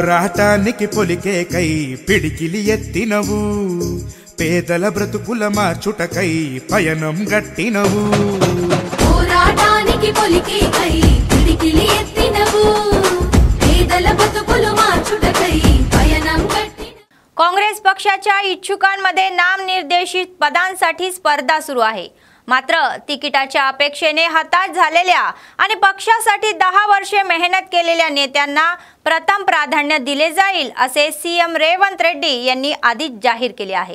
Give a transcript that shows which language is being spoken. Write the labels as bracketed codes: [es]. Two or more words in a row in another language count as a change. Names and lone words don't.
[te] పోరాటానికి పొలికేకై పిడికిలి ఎత్తినవు, పేదల బ్రతుకుల మార్చుటకై పయనం గట్టినవు. పోరాటానికి పొలికేకై పిడికిలి ఎత్తినవు, పేదల బ్రతుకులు మార్చుటకై పయనం గట్టినవు. [mr] काँग्रेस पक्षाच्या इच्छुकांमध्ये नामनिर्देशित पदांसाठी स्पर्धा सुरू आहे. मात्र तिकिटाच्या अपेक्षेने हताश झालेल्या आणि पक्षासाठी 10 वर्षे मेहनत केलेल्या नेत्यांना प्रथम प्राधान्य दिले जाईल असे सीएम रेवंत रेड्डी यांनी आधीच जाहीर केले आहे.